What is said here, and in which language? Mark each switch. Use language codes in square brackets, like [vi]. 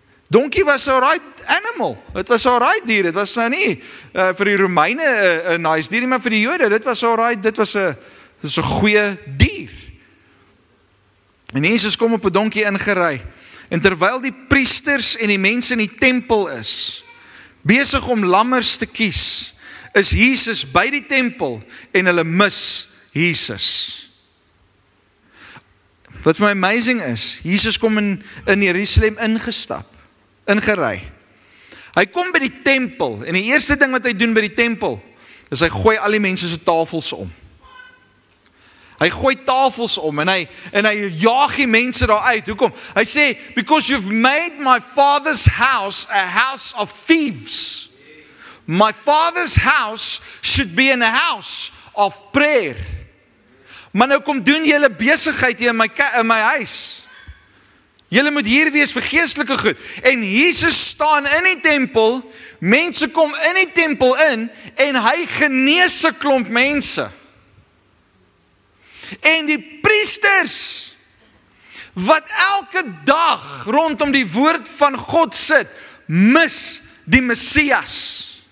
[af] Donkie was 'n [en] right animal. [af] Dit was 'n right dier. Dit was nou nie vir die Romeine 'n nice dier, maar vir die Jode, dit was 'n right, dit was 'n goeie dier. En Jesus kom op 'n donkie ingery. En terwyl die priesters en die mense in die tempel is besig om lammers te kies, is Jesus by die tempel en hulle mis Jesus. Wat vir my amazing is, Jesus kom in Jerusalem ingery. Hy kom by die tempel en die eerste ding wat hy doen by die tempel is hy gooi al die mense se tafels om. Hy gooi tafels om en hy jaag die mense daar uit. Hoekom? Hy sê, [en] because you've made my father's house a house of thieves. My father's house should be in a house of prayer. [af] Maar nou kom doen julle besigheid hier in my huis. Julle moet hier wees vir geestelike goed. En Jesus staan in die tempel, mense kom in die tempel in, en hy genees 'n klomp mense. En die priesters, wat elke dag rondom die woord van God sit, mis die Messias.